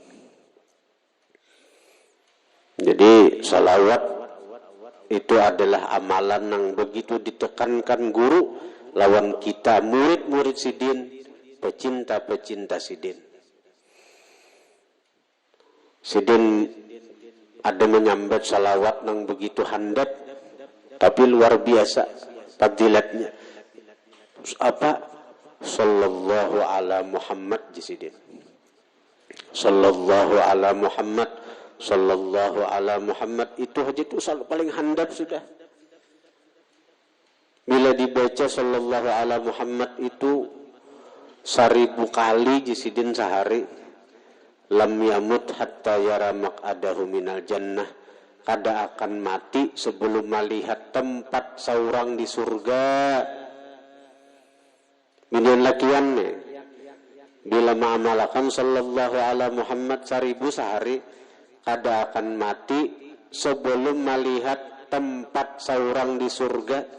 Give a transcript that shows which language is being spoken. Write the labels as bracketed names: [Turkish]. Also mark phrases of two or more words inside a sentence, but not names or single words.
[Banjar] Jadi salawat itu adalah amalan yang begitu ditekankan guru lawan kita murid-murid Sidin, pecinta-pecinta Sidin. Sidin ada menyambat salawat yang begitu handap, tapi luar biasa fadilatnya. Apa? [Arabic] صلى الله على محمد Sidin. صلى الله على محمد، صلى الله على محمد, [Banjar] itu aja itu paling handap sudah. Bila dibaca [Arabic] صلى الله على محمد [Banjar] itu 1000 kali Sidin sehari. [Arabic] لم يمت حتى يرى مقعده من الجنة. [Banjar] Kada akan mati sebelum melihat tempat saurang di surga. Minian lakiannya. Bila ma'amalakan [Arabic] صلى الله على محمد [Banjar] 1000 sehari, kada akan mati sebelum melihat tempat saurang di surga.